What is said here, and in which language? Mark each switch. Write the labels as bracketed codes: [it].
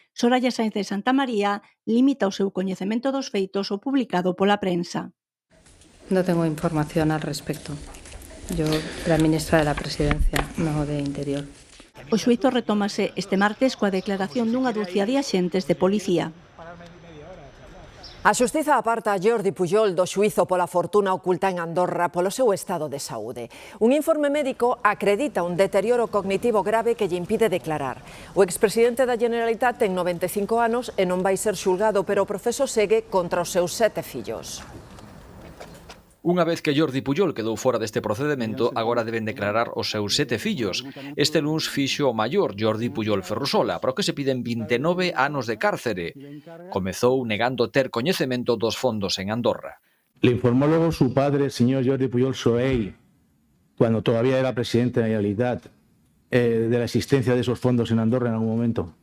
[gl] Soraya Sáenz de Santamaría limita o seu coñecemento dos feitos o publicado pola prensa. [es] No tengo información al respecto. Yo, la ministra de la Presidencia, no de Interior. [gl] O xuízo retómase este martes coa declaración dunha dúcia de axentes de policía. A xustiza aparta a Jordi Pujol do xuízo pola fortuna oculta en Andorra polo seu estado de saúde. Un informe médico acredita un deterioro cognitivo grave que lle impide declarar. O expresidente da Generalitat ten 95 anos e non vai ser xulgado, pero o proceso segue contra os seus 7 fillos. Unha vez que Jordi Pujol quedou fora deste procedimento, agora deben declarar os seus 7 fillos. Este luns fixo o maior, Jordi Pujol Ferrusola, para o que se piden 29 anos de cárcere. Comezou negando ter coñecemento dos fondos en Andorra. [es] Le informó luego su padre, el señor Jordi Pujol Soey, cuando todavía era presidente de la Generalitat, de la existencia de esos fondos en Andorra en algún momento.